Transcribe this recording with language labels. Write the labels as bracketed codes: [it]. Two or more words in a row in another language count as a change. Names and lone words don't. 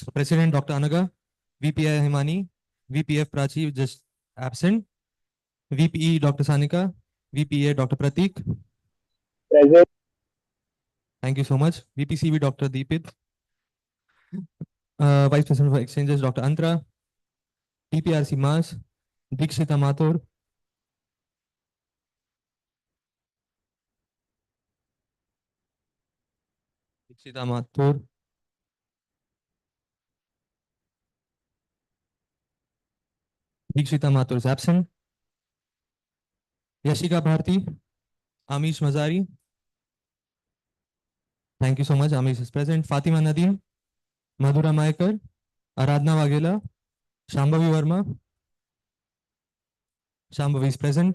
[en] President Dr. Anaga, VPI Himani, VPF Prachi just absent, VPE Dr. Sanika, VPA Dr. Pratik. Present. Thank you so much. VPCV Dr. Deepit, Vice President for Exchanges Dr. Antra, TPRC Mas, Dikshita Mathur, Dikshita Mathur, Dikshita Mathur is absent. Yashika Bharti, Amish Mazari. Thank you so much. Amish is present. Fatima Nadeem, Madhura Maikar, Aradhna Waghela, Shambhavi Verma. Shambhavi is present.